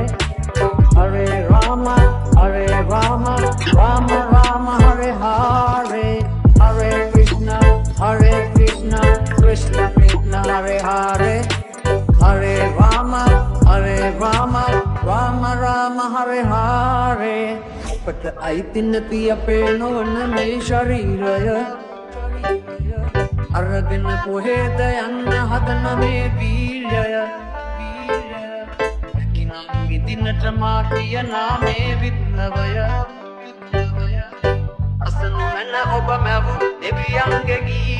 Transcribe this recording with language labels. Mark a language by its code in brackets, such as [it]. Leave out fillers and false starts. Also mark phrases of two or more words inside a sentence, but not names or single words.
[sa] Hare Rama, Rama Rama, Hare Hare, Hare Krishna, Krishna Krishna, Hare Hare, Hare Rama, Rama Rama, Hare Hare. [si] But අයිති නැති අපේ නොවන මේ ශරීරය අරගෙන කොහෙද යන්න හදන මේ බීජය කිනම් විදිනට මා කියනා මේ විප්ලවය අසනු මන ඔබ මැවු දෙවියන්ගේ